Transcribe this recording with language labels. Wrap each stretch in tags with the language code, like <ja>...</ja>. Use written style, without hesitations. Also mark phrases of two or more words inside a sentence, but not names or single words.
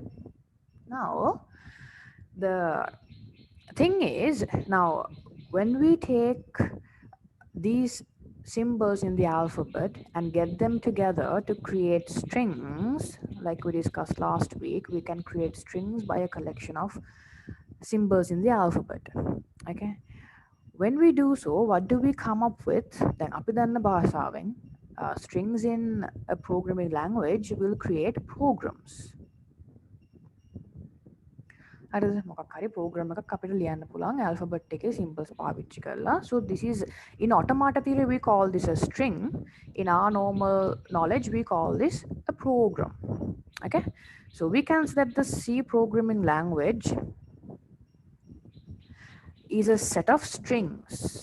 <en>Now the thing is, now when we take these symbols in the alphabet and get them together to create strings, like we discussed last week, we can create strings by a collection of symbols in the alphabet. Okay, when we do so, what do we come up with? Then</en> <si>අපි දන්න භාෂාවෙන්</si> <en>strings in a programming language will create programs.</en> <si>හරිද? මොකක් හරි program එකක් අපිට ලියන්න පුළුවන් alphabet එකේ symbols පාවිච්චි කරලා.</si> <en>So this is in automata theory we call this a string. In our normal knowledge we call this a program. Okay? So we can say that the C programming language is a set of strings.</en>